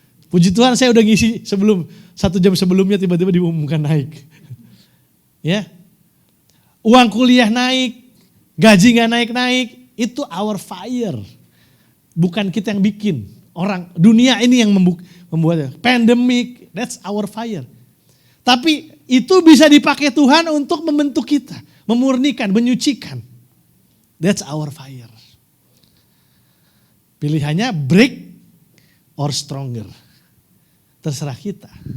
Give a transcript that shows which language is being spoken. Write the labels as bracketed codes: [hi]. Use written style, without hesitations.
[id] Puji Tuhan saya udah ngisi 1 jam sebelumnya tiba-tiba diumumkan naik. Ya, uang kuliah naik, gaji gak naik-naik. Itu [en] our fire. [id] Bukan kita yang bikin. Orang dunia ini yang membuatnya. [en] Pandemic, that's our fire. [id] Tapi itu bisa dipakai Tuhan untuk membentuk kita. Memurnikan, menyucikan. [en] That's our fire. [id] Pilihannya [en] break or stronger. [id] Terserah kita.